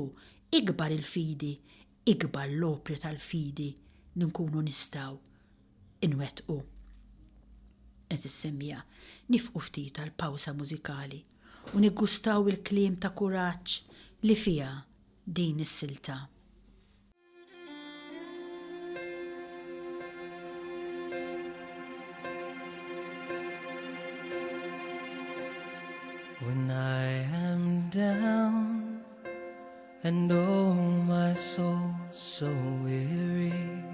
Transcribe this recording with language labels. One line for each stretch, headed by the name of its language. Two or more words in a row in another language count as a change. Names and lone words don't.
Maltese: Ikbar il-fidi, ikbar l-opri tal-fidi li nkunu nistgħu inwettqu. Eżis semmija nifqu ftit tal-pawsa mużikali u niggustaw il-kliem ta' kuraġġ li fiha din is-silta.
English: When I am down and oh my soul so weary,